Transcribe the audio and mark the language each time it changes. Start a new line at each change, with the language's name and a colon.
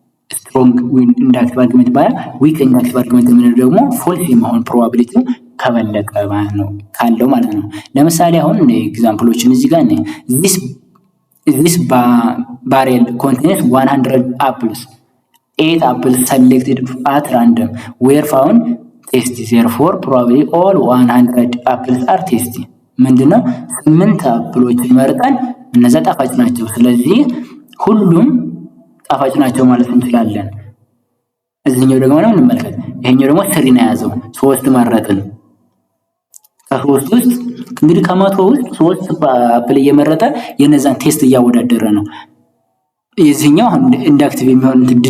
Amharic: ስትሮንግ ኢንዳክቲቭ አርጊመንት ይባላል። ዊክ ኢንዳክቲቭ አርጊመንት የምንለው ደግሞ ፎልስ የመሆን ፕሮባቢሊቲው ከበለጠ ማለት ነው ካለው ማለት ነው። ለምሳሌ አሁን ኤግዛምፕሎችን እዚህ ጋር ነኝ።
English: this barrel contains 100 apples. 8 apples selected at random were found tasty. Therefore probably all 100 apples are tasty.
Amharic: ምንድነው? 8 አፕሎችን መርጠን እነዛ ጣፋጭ ናቸው። ስለዚህ ሁሉም ጣፋጭ ናቸው ማለት እንችላለን። እዚህኛው ደግሞ ነው እንመልከት። ይሄኛው ደግሞ ስሪን የያዘው 3 መረጥን። ከ3 ውስጥ እንግዲህ ከ100 ውስጥ 3 አፕል እየመረጠ የነዛን ቴስት እያወዳደረ ነው። የዚህኛው ኢንዳክቲቭ የሚሆን